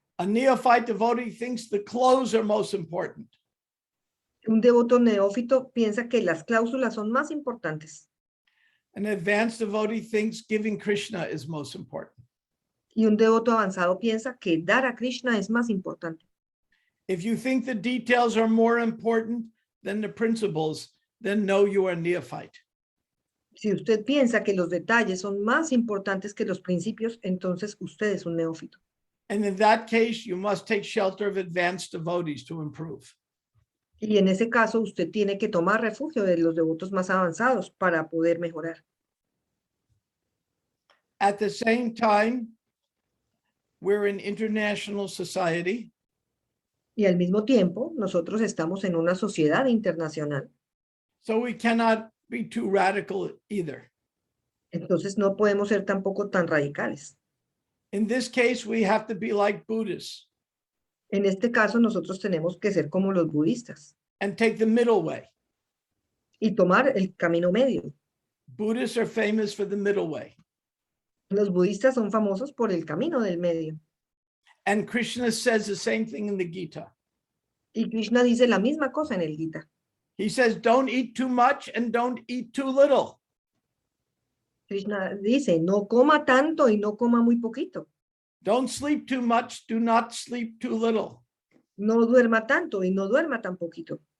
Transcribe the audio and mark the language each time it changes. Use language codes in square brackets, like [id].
[en] A neophyte devotee thinks the clothes are most important. [es] Un devoto neófito piensa que las cláusulas son más importantes. [en] An advanced devotee thinks giving Krishna is most important. [es] Y un devoto avanzado piensa que dar a Krishna es más importante. [en] If you think the details are more important than the principles, then know you are neophyte. [es] Si usted piensa que los detalles son más importantes que los principios, entonces usted es un neófito. [en] And in that case, you must take shelter of advanced devotees to improve. [es] Y en ese caso, usted tiene que tomar refugio de los devotos más avanzados para poder mejorar. [en] At the same time, we're an international society. [es] Y al mismo tiempo, nosotros estamos en una sociedad internacional. [en] So we cannot be too radical either. [es] Entonces no podemos ser tampoco tan radicales. [en] In this case, we have to be like Buddhists [es] En este caso, nosotros tenemos que ser como los budistas [en] and take the middle way. [es] y tomar el camino medio. [en] Buddhists are famous for the middle way. [es] Los budistas son famosos por el camino del medio. [en] And Krishna says the same thing in the Gita. [es] Y Krishna dice la misma cosa en el Gita. [en] He says, don't eat too much and don't eat too little. [es] Krishna dice, no coma tanto y no coma muy poquito. [en] Don't sleep too much, do not sleep too little. [es] No duerma tanto y no duerma tan poquito.